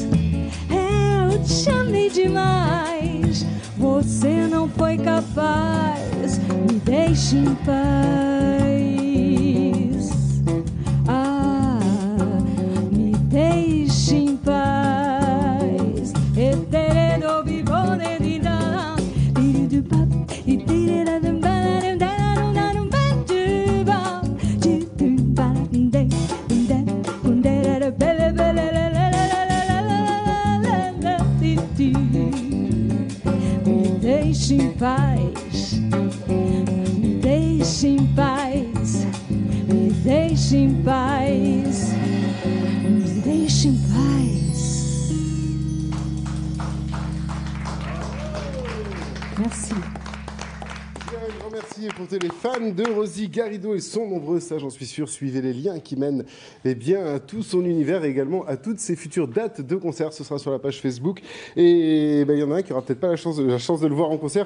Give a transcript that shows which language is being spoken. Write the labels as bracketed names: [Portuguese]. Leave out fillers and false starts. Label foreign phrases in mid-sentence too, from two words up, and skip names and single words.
[Portuguese] Eu te amei demais, você não foi capaz. Me deixe em paz. Ah, me deixe em paz. Eterno vivone di da, di pa, di di da da da da da da ba, di ba de de kunde da bele bele la la la la la la di. Me deixe em paz. Me deixe em paz. Me deixe em paz. Me deixe em paz. [French] Merci. Un grand merci pour tous les fans de Rosie Garrido et son nombreux, ça j'en suis sûr. Suivez les liens qui mènent bien, à tout son univers et également à toutes ses futures dates de concert. Ce sera sur la page Facebook. Et il y en a un qui n'aura peut-être pas la chance de le voir en concert.